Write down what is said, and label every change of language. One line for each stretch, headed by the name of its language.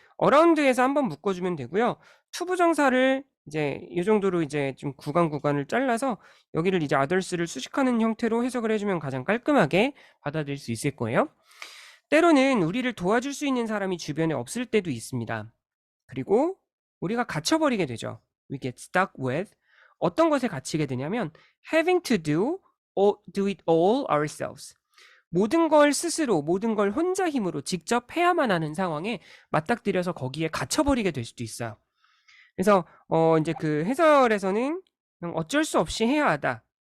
Korean: around에서 한번 묶어주면 되고요. 투부정사를 이제 이 정도로 이제 좀 구간을 잘라서 여기를 이제 others를 수식하는 형태로 해석을 해주면 가장 깔끔하게 받아들일 수 있을 거예요. 때로는 우리를 도와줄 수 있는 사람이 주변에 없을 때도 있습니다. 그리고 우리가 갇혀버리게 되죠.
English: We get stuck with
Korean: 어떤 것에 갇히게 되냐면
English: having to do it all ourselves.
Korean: 모든 걸 스스로, 모든 걸 혼자 힘으로 직접 해야만 하는 상황에 맞닥뜨려서 거기에 갇혀버리게 될 수도 있어요. 그래서 이제 그 해설에서는 그냥 어쩔 수 없이 해야 하다.